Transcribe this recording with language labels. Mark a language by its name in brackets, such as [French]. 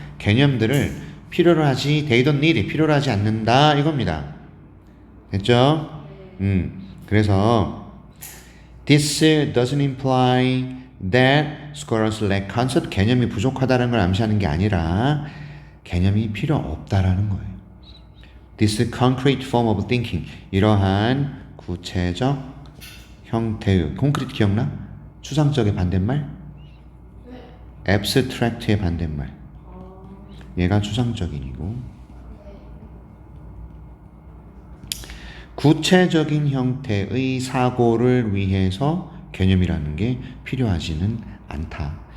[Korean] 개념들을 필요로 하지 [English] They don't need [Korean] 필요로 하지 않는다 이겁니다. 됐죠? 그래서 [English] This doesn't imply that squirrels lack concept. [Korean] 개념이 부족하다는 걸 암시하는 게 아니라 개념이 필요 없다라는 거예요. [English] This concrete form of thinking. [Korean] 이러한 구체적 형태의 콘크리트 기억나? 추상적의 반대말? abstract의 반대말. 얘가 추상적인이고 구체적인 형태의 사고를 위해서 개념이라는 게 필요하지는 않다.